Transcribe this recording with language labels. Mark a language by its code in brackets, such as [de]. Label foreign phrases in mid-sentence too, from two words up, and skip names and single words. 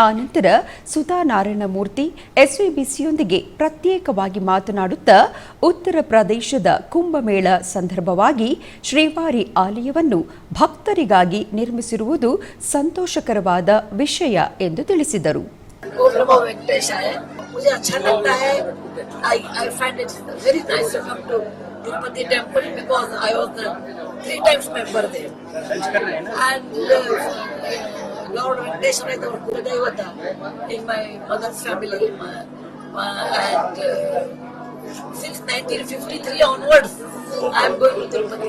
[kn] ಆನಂತರ ಸುಧಾ ನಾರಾಯಣಮೂರ್ತಿ ಎಸ್ವಿಬಿಸಿಯೊಂದಿಗೆ ಪ್ರತ್ಯೇಕವಾಗಿ ಮಾತನಾಡುತ್ತಾ ಉತ್ತರ ಪ್ರದೇಶದ ಕುಂಭಮೇಳ ಸಂದರ್ಭವಾಗಿ ಶ್ರೀವಾರಿ ಆಲಯವನ್ನು ಭಕ್ತರಿಗಾಗಿ ನಿರ್ಮಿಸಿರುವುದು ಸಂತೋಷಕರವಾದ ವಿಷಯ ಎಂದು ತಿಳಿಸಿದರು. [hi] मुझे अच्छा लगता है. [en] I find it very nice to come to Tirupati temple because I was 3 times member there. And Lord Venkateshwara is our Kuladevata in my mother's family. And since 1953 onwards, I am going to Tirupati.